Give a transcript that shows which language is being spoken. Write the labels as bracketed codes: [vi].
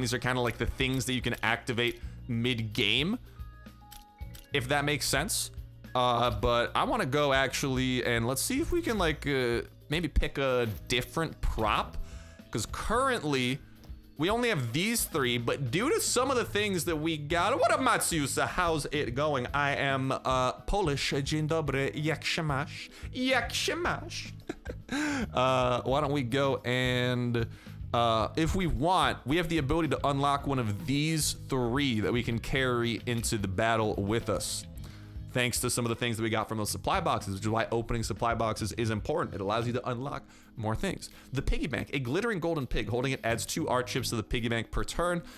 [en] These are kind of like the things that you can activate mid-game, if that makes sense. But I want to go actually, and let's see if we can like maybe pick a different prop, because currently we only have these 3, but due to some of the things that we got. What up, Matsusa? How's it going? I am Polish. [pl] Dzień dobry. Jak się masz? Jak się masz? [en] Why don't we go and if we want, we have the ability to unlock one of these 3 that we can carry into the battle with us. Thanks to some of the things that we got from those supply boxes, which is why opening supply boxes is important. It allows you to unlock more things. The piggy bank, a glittering golden pig. Holding it adds 2 art chips to the piggy bank per turn.